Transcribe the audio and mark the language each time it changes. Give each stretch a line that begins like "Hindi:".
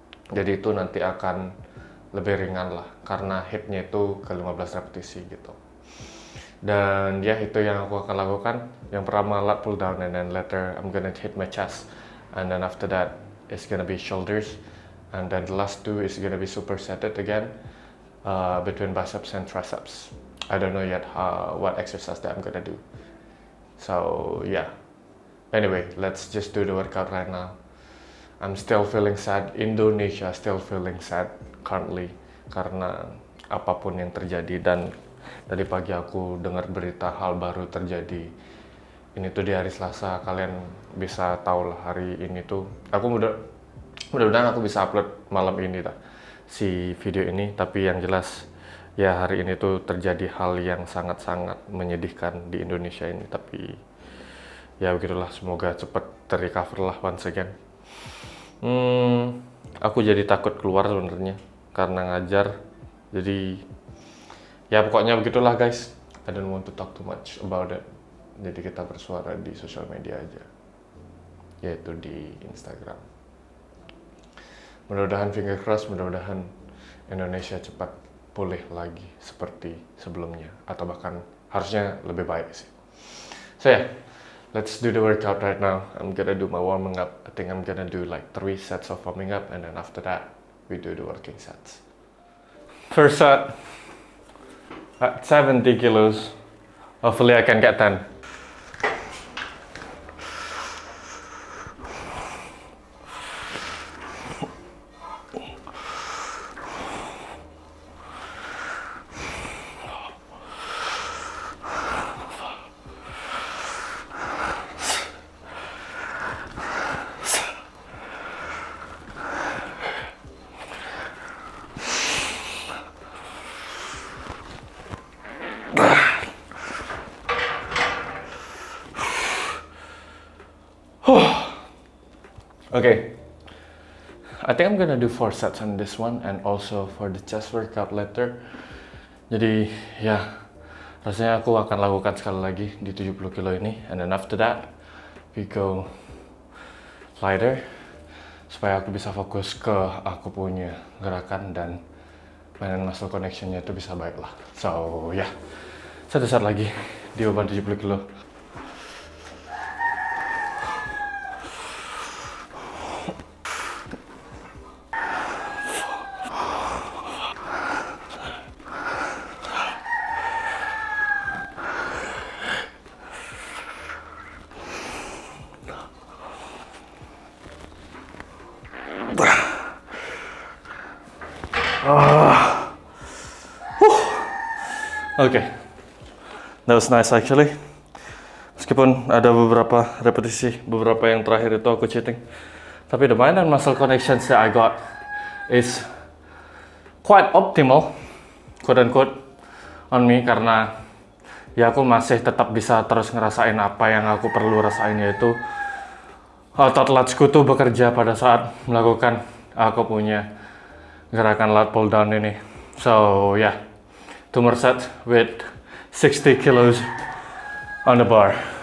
Indonesian: Jadi itu nanti akan lebih ringan lah karena hitnya itu ke 15 repetisi gitu. Dan itu yang aku akan lakukan. Yang pertama
English: lat pull down, and then later I'm gonna hit my chest, and then after that it's gonna be shoulders, and then the last two is gonna be supersetted again between biceps and triceps. I don't know yet what exercise that I'm gonna do. So anyway, let's just do the workout right now. I'm still feeling sad.
Indonesian: Indonesia
English: still feeling sad currently
Indonesian: karena apapun yang terjadi, dan tadi pagi aku dengar berita hal baru terjadi. Ini tuh di hari Selasa, kalian bisa tahu lah hari ini tuh. Mudah-mudahan aku bisa upload malam ini si video ini, tapi yang jelas hari ini tuh terjadi hal yang sangat-sangat menyedihkan di Indonesia ini. Tapi begitulah, semoga cepat terrecover lah
English: once again.
Indonesian: Aku jadi takut keluar sebenarnya karena ngajar, jadi pokoknya begitulah guys.
English: I don't want to talk too much about it.
Indonesian: Jadi kita bersuara di sosial media aja, yaitu di Instagram. Mudah-mudahan finger cross, mudah-mudahan Indonesia cepat pulih lagi seperti sebelumnya, atau bahkan harusnya lebih baik sih.
English: So let's do the workout right now. I'm gonna do my warming up. I think I'm gonna do like 3 sets of warming up, and then after that we do the working sets. First set at 70 kilos. Hopefully I can get 10. Okay, I think I'm gonna do 4 sets on this one, and also for the chest workout later.
Indonesian: Jadi rasanya aku akan lakukan sekali lagi di 70 kilo ini,
English: and then after that we go lighter
Indonesian: supaya aku bisa fokus ke aku punya gerakan dan mainan muscle connectionnya itu bisa baik lah. So satu set lagi di beban 70 kilo.
English: Okay, that was nice actually.
Indonesian: Meskipun ada beberapa repetisi, beberapa yang terakhir itu aku cheating, tapi
English: the mind and muscle connections that I got is quite optimal, quote unquote, on me,
Indonesian: karena ya aku masih tetap bisa terus ngerasain apa yang aku perlu rasain, yaitu otot lats tuh bekerja pada saat melakukan aku punya gerakan lat pull down ini.
English: So yeah, 2 more sets with 60 kilos on the bar.